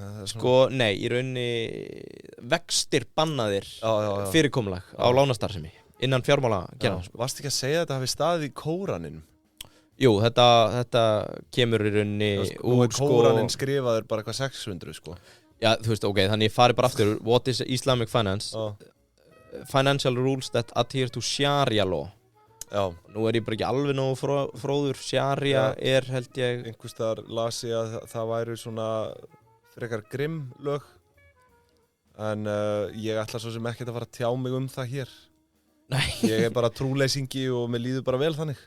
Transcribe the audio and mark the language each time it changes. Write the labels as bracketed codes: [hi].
[is] Sko, nei, í rauninni vextir bannaðir fyrirkomulag á lánastarfsemi innan fjármála gera. Varst ekki að segja að þetta hafi staðið í Kóraninum? Jú, þetta kemur í rauninni úr Kóranin skrifaður bara eitthvað 600, sko. Já, þú veist, ok, þannig ég fari bara aftur. [en] What is Islamic finance? Financial rules that adhere to Sharia law. [is] Já. Nú er ég bara ekki alveg nógu fróður. Sharia er, held ég... Einhvers staðar las ég að það væru svona frekar grimm lög. En ég ætla svo sem ekkert að fara að tjá mig það hér. Nei. Ég er bara trúleysingi og mér líður bara vel þannig.